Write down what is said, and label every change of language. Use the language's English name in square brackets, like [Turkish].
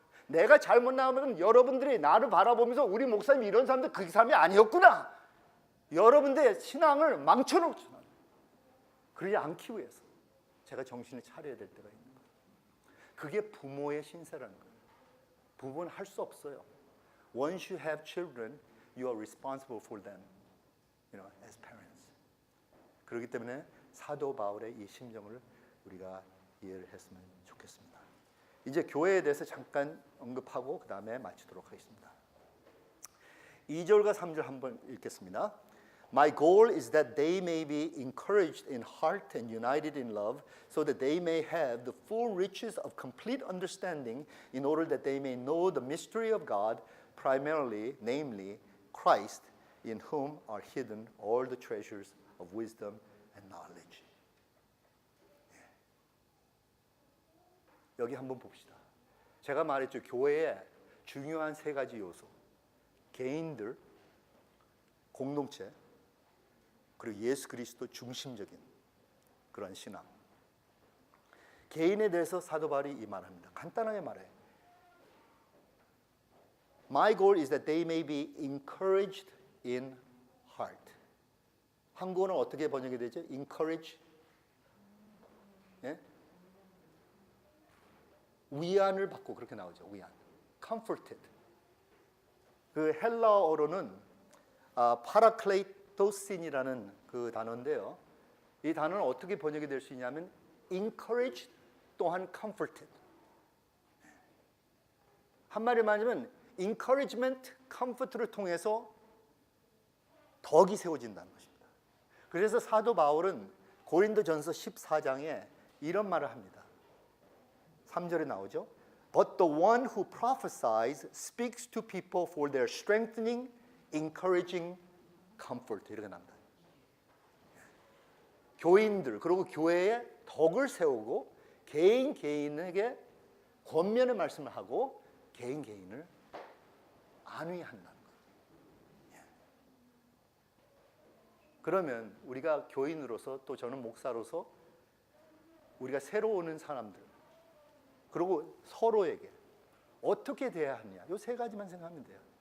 [Korean] 내가 잘못 나오면 여러분들이 나를 바라보면서 우리 목사님이 이런 사람들 그 사람이 아니었구나. 여러분들의 신앙을 망쳐놓잖아요. 그러지 않기 위해서 제가 정신을 차려야 될 때가 있는 거예요. 그게 부모의 신세라는 거예요. 부모는 할 수 없어요. [English] Once you have children, you are responsible for them, as parents. [Korean] 그렇기 때문에 사도 바울의 이 심정을 우리가 이해를 했으면 좋겠습니다. 이제 교회에 대해서 잠깐 언급하고 그 다음에 마치도록 하겠습니다. 2절과 3절 한번 읽겠습니다. [English] My goal is that they may be encouraged in heart and united in love, so that they may have the full riches of complete understanding, in order that they may know the mystery of God, primarily, namely, Christ, in whom are hidden all the treasures of wisdom and knowledge. [Korean] 여기 한번 봅시다. 제가 말했죠. 교회의 중요한 세 가지 요소. 개인들, 공동체, 그리고 예수 그리스도 중심적인 그런 신앙. 개인에 대해서 사도 바울이 이 말합니다. 간단하게 말해요. [English] My goal is that they may be encouraged in heart. [Korean] 한국어는 어떻게 번역이 되죠? encourage, 예? 위안을 받고 그렇게 나오죠. 위안, comforted. 그 헬라어로는 파라클레이토신이라는 그 단어인데요. 이 단어는 어떻게 번역이 될 수 있냐면 encouraged 또한 comforted. 한마디로 말하면 encouragement, comfort를 통해서 덕이 세워진다는 것입니다. 그래서 사도 바울은 고린도전서 14장에 이런 말을 합니다. 3절에 나오죠. [English] But the one who prophesies speaks to people for their strengthening, encouraging, comfort. [Korean] 이렇게 나옵니다. 교인들 그리고 교회에 덕을 세우고 개인에게 권면의 말씀을 하고 개인을 안위한다는 거예요. 그러면 우리가 교인으로서 또 저는 목사로서 우리가 새로 오는 사람들 그리고 서로에게 어떻게 대해야 하느냐 이 세 가지만 생각하면 돼요.